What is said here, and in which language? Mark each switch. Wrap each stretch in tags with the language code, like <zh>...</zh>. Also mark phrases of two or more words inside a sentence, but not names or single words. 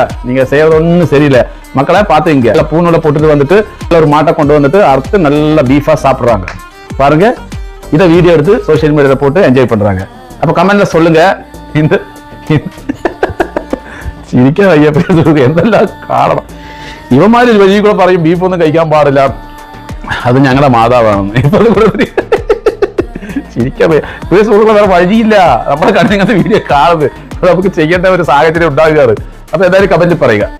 <ta>நீங்க செய்யறது ஒன்னும் சரியில்லை. மக்களை பாத்துங்க. பூநூலை போட்டுட்டு வந்துட்டு ஒரு மாட்டை கொண்டு வந்துட்டு அறுத்து நல்ல பீஃபா சாப்பிடுறாங்க பாருங்க. இதை வீடியோ எடுத்து சோசியல் மீடியால போட்டு என்ஜாய் பண்றாங்க. அப்ப கமெண்ட்ல சொல்லுங்க. இந்த சிரிக்க ஐயா பேசுறது</ta> <ml>എന്തെല്ലാം കാരണം? ഇവന്മാര് വലിയ കൂടെ പറയും ബീഫ് ഒന്നും കഴിക്കാൻ പാടില്ല, അത് ഞങ്ങളുടെ മാതാവാണെന്ന്. ചിരിക്കാൻ സുഹൃത്തുക്കളെ വേറെ വഴിയില്ല. നമ്മുടെ കണ്ണിങ്ങനത്തെ വീഡിയോ കാണുന്നത് നമുക്ക് ചെയ്യേണ്ട ഒരു സാഹചര്യം ഉണ്ടാകുകയാണ്. അപ്പൊ എന്തായാലും കമന്റിൽ പറയുക.</ml>